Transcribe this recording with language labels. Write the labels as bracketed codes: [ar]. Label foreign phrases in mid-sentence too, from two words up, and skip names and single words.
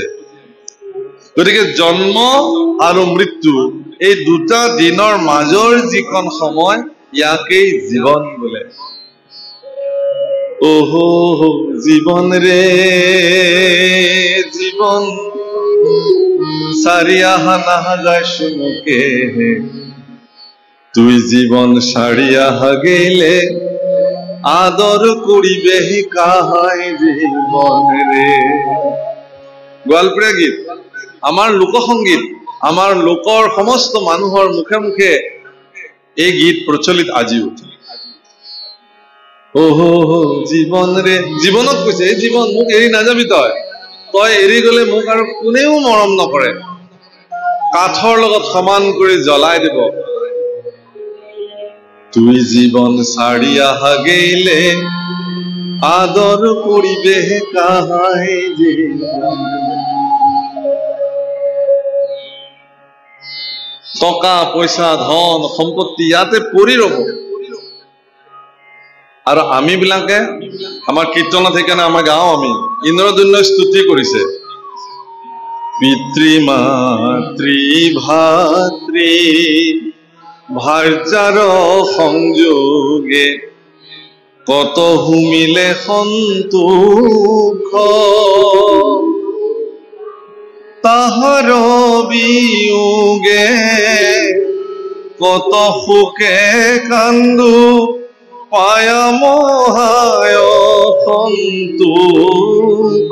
[as] গতিকে জন্ম আৰু মৃত্যু এই দুটা দিনৰ মাজৰ যিখন সময়, ইয়াকেই জীৱন বোলে। [rkt] ওহো জীৱন ৰে জীৱন, সারি আহা নাহা যায় শুনুকে, তুই জীবন সারি আহা গেলে আদর করিবে কাহাই জীবন রে। [as] গোৱালপৰীয়া গীত, আমাৰ লোকসংগীত, আমাৰ লোকৰ সমস্ত মানুহৰ মুখে মুখে এই গীত প্ৰচলিত আজিও। ওহো জীৱন ৰে, জীৱনক কৈছে এই জীৱন মোক এৰি নাযাবি, তই এৰি গলে মোক আৰু কোনেও মৰম নকৰে, কাঠৰ লগত সমান কৰি জ্বলাই দিব। [rkt] তুই জীবন সারি আহা গেলে আদর করিবে কাহাই জীবন। [as] টকা পইচা ধন সম্পত্তি ইয়াতে পৰি ৰব, আৰু আমি বিলাকে আমাৰ কীৰ্তনত সেইকাৰণে আমাৰ গাঁও আমি ইন্দ্ৰদুম্নই স্তুতি কৰিছে, পিতৃ মাতৃ ভাতৃ ভাৰ্যাৰ সংযোগে কত হুমিলে সন্তোষ, তাহাৰ বিয়োগে কত সুখে কান্দো, পায়া মহায় সন্তোষ।